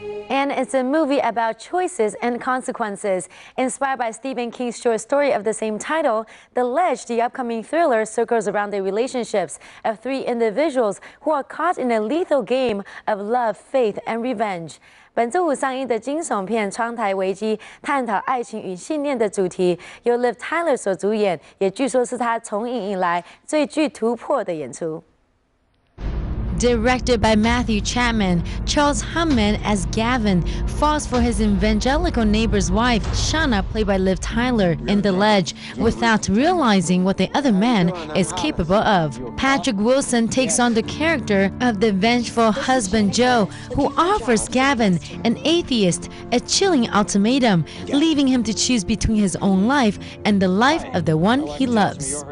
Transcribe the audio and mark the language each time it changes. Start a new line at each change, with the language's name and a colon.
English: And it's a movie about choices and consequences. Inspired by Stephen King's short story of the same title, The Ledge, the upcoming thriller circles around the relationships of 3 individuals who are caught in a lethal game of love, faith, and revenge.
Chinese: 本周五上映的惊悚片《窗台危机》探讨爱情与信念的主题，由 Liv Tyler 所主演，也据说是他从影以来最具突破的演出。
English: Directed by Matthew Chapman, Charles Humman as Gavin falls for his evangelical neighbor's wife, Shauna, played by Liv Tyler, in The Ledge, without realizing what the other man is capable of. Patrick Wilson takes on the character of the vengeful husband Joe, who offers Gavin, an atheist, a chilling ultimatum, leaving him to choose between his own life and the life of the one he loves.